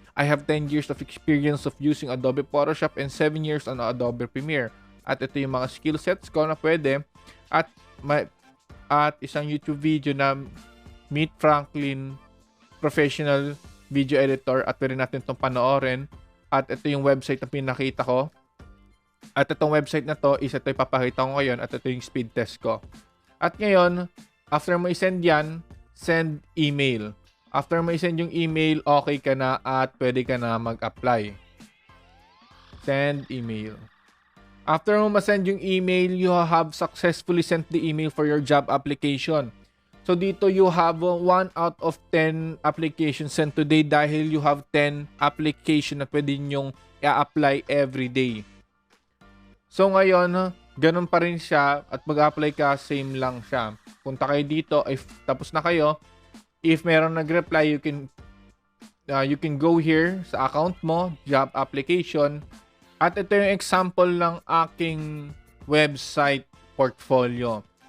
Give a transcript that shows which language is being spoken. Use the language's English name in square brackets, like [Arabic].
[English] I have 10 years of experience of using Adobe Photoshop and 7 years on Adobe Premiere. [Filipino] At ito yung mga skill sets ko na pwede. At isang YouTube video na Meet Franklin Professional Video Editor at pwede natin itong panoorin. At ito yung website na pinakita ko. At itong website na to is ito yung papakita ko ngayon at ito yung speed test ko. At ngayon, after mo i-send yan, send email. After mo i-send yung email, okay ka na at pwede ka na mag-apply. Send email. [English] After [Filipino] mo ma-send yung [English] email, you have successfully sent the email for your job application. So dito you have 1 out of 10 applications sent today dahil you have 10 application [Filipino] na pwede nyong i-apply [English] every day. [Filipino] So ngayon, ganun pa rin siya at mag-apply ka, same lang siya. Punta kayo dito, if tapos na kayo, if meron nag-reply, [English] you can go here [Filipino] sa account mo, job application. At ito yung example ng aking website portfolio.